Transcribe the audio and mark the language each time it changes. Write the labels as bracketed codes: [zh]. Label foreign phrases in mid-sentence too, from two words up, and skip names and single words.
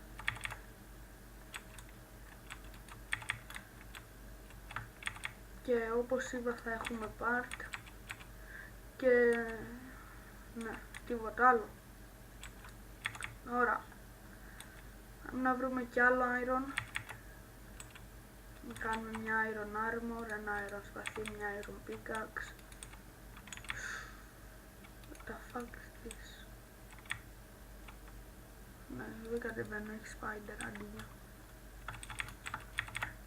[el] Και όπως είπα θα έχουμε part. Και ναι, τίποτα άλλο. Ωραία. Να βρούμε κι άλλο iron. Να κάνουμε μια [en] iron armor, [el] ένα iron σπαθί, μια [en] iron pickaxe. What the fuck is this? [el] Ναι, δεν κατεβαίνω, έχει spider αντίγεια.